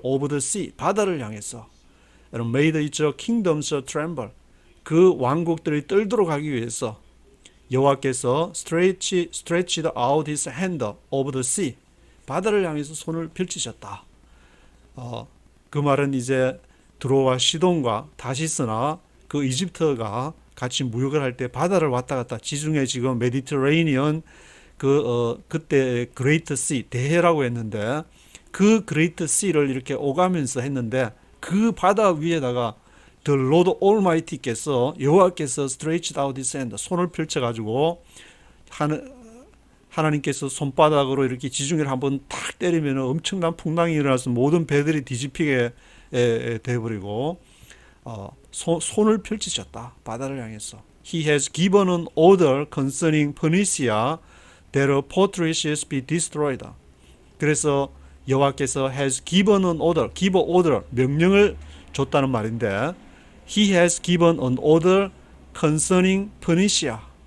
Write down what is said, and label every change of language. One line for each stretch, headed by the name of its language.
English: over the sea,
Korean: 바다를 향해서.
English: and made its kingdoms tremble.
Korean: 그 왕국들이 떨도록 하기 위해서 여호와께서
English: stretched out his hand over the sea,
Korean: 바다를 향해서 손을 펼치셨다. 그 말은 이제 두로와 시돈과 다시스나 그 이집트가 같이 무역을 할 때 바다를 왔다 갔다, 지중해 지금 메디터레이니언 그때 그레이트 씨, 대해라고 했는데 그 그레이트 씨를 이렇게 오가면서 했는데, 그 바다 위에다가
English: The Lord Almighty
Korean: 께서, 여호와께서
English: stretched out his hand,
Korean: 손을 펼쳐가지고 하나님께서 손바닥으로 이렇게 지중해를 한번 탁 때리면 엄청난 풍랑이 일어나서 모든 배들이 뒤집히게 돼버리고 손을 펼치셨다, 바다를 향해서.
English: He has given an order concerning Phoenicia that her fortresses be destroyed.
Korean: 그래서 여호와께서
English: has given an order, give order,
Korean: 명령을 줬다는 말인데,
English: He has given an order concerning Phoenicia.